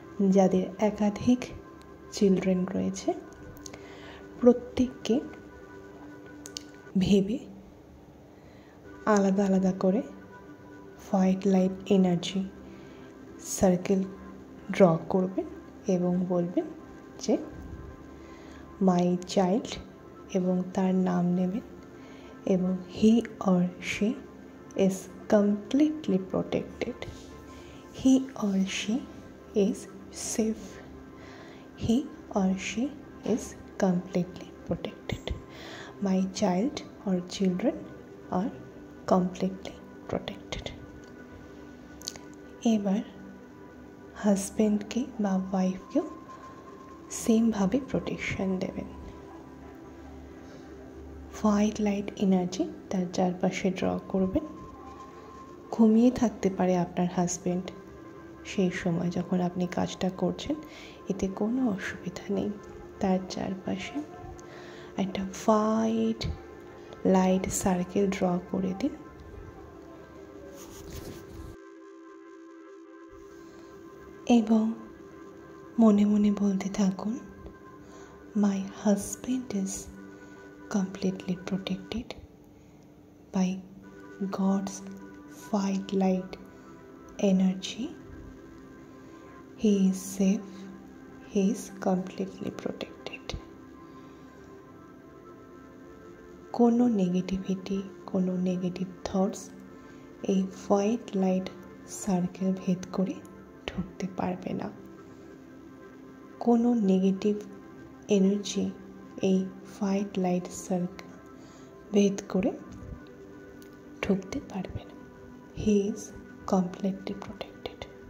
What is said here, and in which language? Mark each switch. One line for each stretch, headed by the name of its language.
Bangla: যাদের একাধিক চিলড্রেন রয়েছে, প্রত্যেককে ভেবে আলাদা আলাদা করে white light energy circle draw করবেন এবং বলবেন যে
English: my child,
Bangla: এবং তার নাম নেবেন এবং
English: He or she is completely protected. He or she is safe. He or she is completely protected. My child or children are completely protected.
Bangla: এবার হাজব্যান্ডকে বা ওয়াইফকেও সেমভাবে প্রোটেকশন দেবেন। হোয়াইট লাইট এনার্জি তার চারপাশে ড্র করবেন। ঘুমিয়ে থাকতে পারে আপনার হাজব্যান্ড সেই সময় যখন আপনি কাজটা করছেন, এতে কোনো অসুবিধা নেই। তার চারপাশে একটা হোয়াইট লাইট সার্কেল ড্র করে দিন এবং মনে মনে বলতে থাকুন,
English: My husband is completely protected by God's white light energy. He is safe. He is completely protected.
Bangla: কোনো নেগেটিভিটি, কোনো নেগেটিভ থটস এই হোয়াইট লাইট সার্কেল ভেদ করে ঢুকতে পারবে না। কোনো নেগেটিভ এনার্জি এই হোয়াইট লাইট সার্কেল ভেদ করে ঢুকতে পারবে না।
English: He is completely protected.